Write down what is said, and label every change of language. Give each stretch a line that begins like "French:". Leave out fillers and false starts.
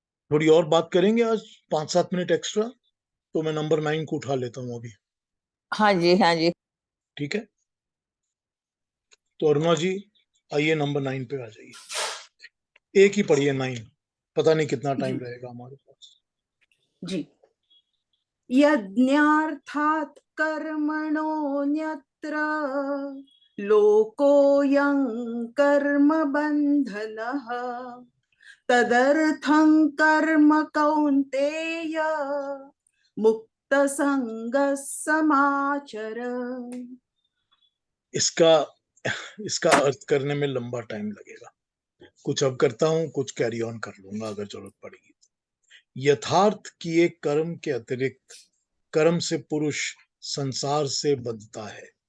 Hindi: थोड़ी और बात करेंगे आज, 5-7 मिनट एक्स्ट्रा, तो मैं नंबर 9 को उठा लेता हूँ अभी। हाँ जी, हाँ जी। ठीक है, तो अरुणा जी आइए नंबर 9 पे आ जाइए। एक ही पढ़िए 9, पता नहीं कितना टाइम जी। रहेगा हमारे पास। जी।
Sanskrit: यज्ञार्थात् कर्मणोऽन्यत्र लोकोऽयं कर्मबन्धनः तदर्थं कर्म कौन्तेय मुक्तसंगः समाचर।
Hindi: इसका अर्थ करने में लंबा टाइम लगेगा, कुछ अब करता हूँ, कुछ कैरी ऑन कर लूंगा अगर जरूरत पड़ेगी। यथार्थ किए कर्म के अतिरिक्त कर्म से पुरुष संसार से बंधता है।